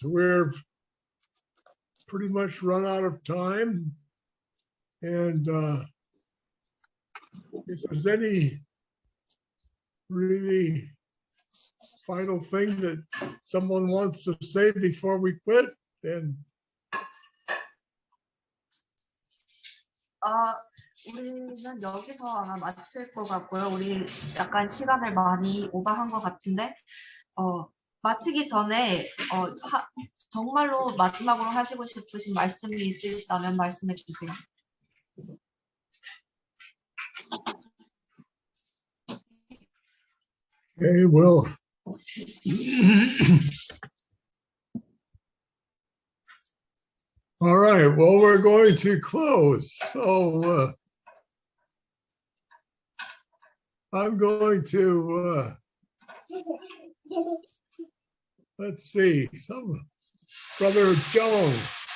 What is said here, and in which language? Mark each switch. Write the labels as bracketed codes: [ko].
[en] We're pretty much run out of time. And if there's any really final thing that someone wants to say before we quit, then [ko] 우리는 여기서 아마 마칠 것 같고요. 우리 약간 시간을 많이 오버한 것 같은데 마치기 전에 정말로 마지막으로 하시고 싶으신 말씀이 있으시다면 말씀해 주세요. [en] okay, well, all right, well, we're going to close. So I'm going to, let's see, Brother Jones,